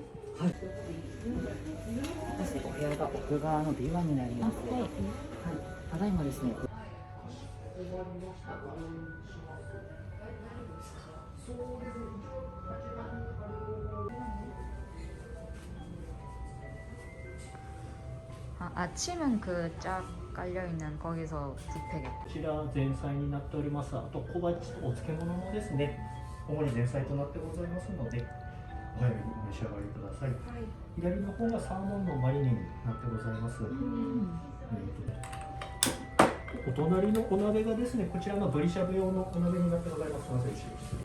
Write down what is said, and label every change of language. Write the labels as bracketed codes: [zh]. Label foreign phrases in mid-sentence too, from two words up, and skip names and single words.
[ja] お部屋が奥側の B1 になります。はい。ただいまですね。 [ko] 아침은 그 쫙 깔려 있는 거기서 뷔페겠다. [ja] こちら前菜になっております。あと小鉢とお漬物もですね、主に前菜となってございますので、お早めにお召し上がりください。左の方がサーモンのマリネになってございます。お隣のお鍋がですね、こちらのブリしゃぶ用のお鍋になってございます。すみません、後ろです。